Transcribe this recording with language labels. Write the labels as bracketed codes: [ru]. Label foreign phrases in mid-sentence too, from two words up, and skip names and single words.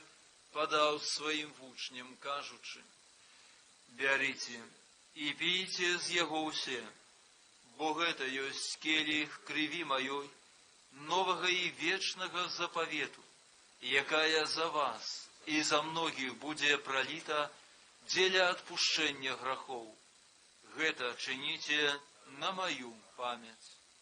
[be] подав своим вучням, кажучи: «Бярите и пейте з яго усе, бо гэта ёсць келіх крыві маёй, новага і вечнага запавету, якая за вас і за многіх будзе проліта дзеля адпушчэння грахоў. Гэта чыніце на мою память».